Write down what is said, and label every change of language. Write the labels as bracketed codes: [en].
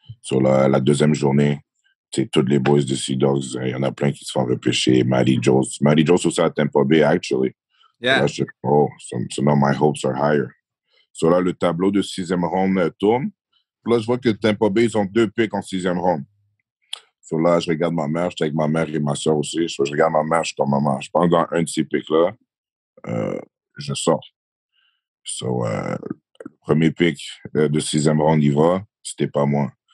[fr] So, la deuxième journée, tous les boys de Sea Dogs, il y en a plein qui se font repêcher. Matty Jones aussi à Tampa Bay, actually. [en] Yeah. [fr] So, là, [en] so now my hopes are higher. [fr] So là, le tableau de sixième ronde tourne. Là, je vois que Tampa Bay, ils ont 2 picks en sixième ronde. So là, je regarde ma mère, j'étais avec ma mère et ma soeur aussi. So, je regarde ma mère, je suis comme, maman, je pense dans un de ces picks-là, je sors. So, le premier pick de sixième ronde, il va, c'était pas moi.